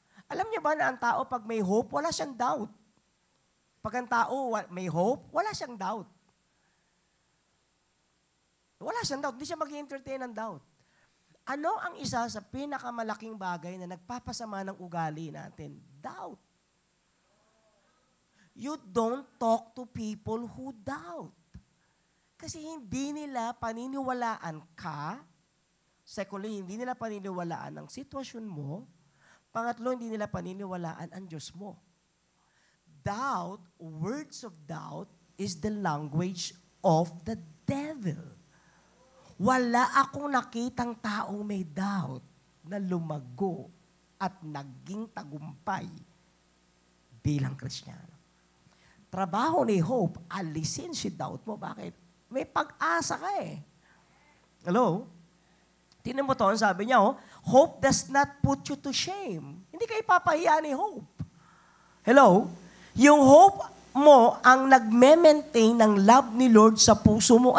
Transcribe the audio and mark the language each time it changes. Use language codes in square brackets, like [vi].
[tl] Alam niyo ba na ang tao, pag may hope, wala siyang doubt. Pag ang tao may hope, wala siyang doubt. Wala siyang doubt. Hindi siya mag-entertain ng doubt. Ano ang isa sa pinakamalaking bagay na nagpapasama ng ugali natin? Doubt. [en] You don't talk to people who doubt. [tl] Kasi hindi nila paniniwalaan ka. Secondly, hindi nila paniniwalaan ang sitwasyon mo. Pangatlo, hindi nila paniniwalaan ang Diyos mo. [en] Doubt, words of doubt, is the language of the devil. [tl] Wala akong nakitang taong may doubt na lumago at naging tagumpay bilang Kristiyano. trabaho ni hope, alisin si doubt mo. Bakit? May pag-asa ka eh. Hello? Tingnan mo to, sabi niya, [en] hope does not put you to shame. [tl] Hindi ka ipapahiya ni hope. Hello? Yung hope mo ang nagme-maintain ng love ni Lord sa puso mo.